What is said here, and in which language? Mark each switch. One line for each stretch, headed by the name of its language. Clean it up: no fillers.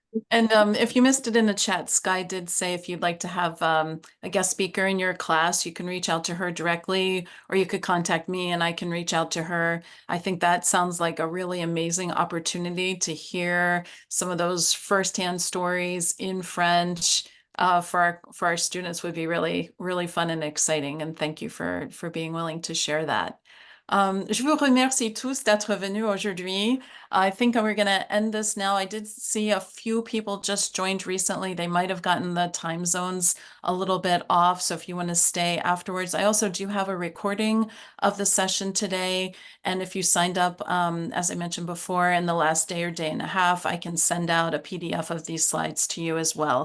English: And if you missed it in the chat, Sky did say if you'd like to have a guest speaker in your class, you can reach out to her directly, or you could contact me and I can reach out to her. I think that sounds like a really amazing opportunity to hear some of those firsthand stories in French for our students would be really, really fun and exciting. And thank you for being willing to share that.
French: Je vous remercie tous d'être venus aujourd'hui.
English: I think we're going to end this now. I did see a few people just joined recently. They might have gotten the time zones a little bit off. So if you want to stay afterwards, I also do have a recording of the session today. And if you signed up, as I mentioned before, in the last day or day and a half, I can send out a PDF of these slides to you as well.